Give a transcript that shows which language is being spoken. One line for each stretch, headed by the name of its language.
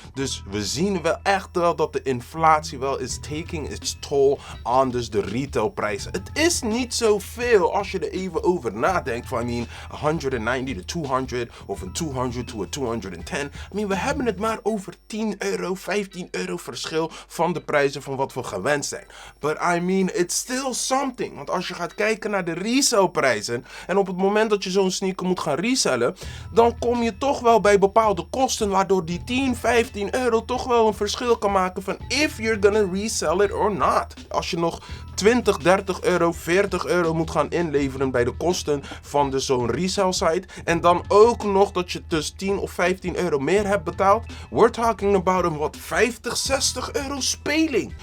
Dutch: Dus we zien wel echt wel dat de inflatie wel is
English: taking its toll
Dutch: aan dus de retailprijzen. Het is niet zoveel als je er even over nadenkt van, 190 to 200 of een 200 to a 210. We hebben het maar over €10, €15 verschil van de prijzen van wat we gewend zijn.
English: But it's still something.
Dutch: Want als je gaat kijken naar de resale-prijzen en op het moment dat je zo'n sneaker moet gaan resellen, dan kom je toch wel bij bepaalde kosten waardoor die €10, €15 toch wel een verschil kan maken van
English: if you're gonna resell it or not.
Dutch: Als je nog €20, €30, €40 moet gaan inleveren bij de kosten van dus zo'n resale site en dan ook nog dat je dus €10 of €15 meer hebt betaald,
English: we're talking about
Dutch: een wat €50, €60 speling.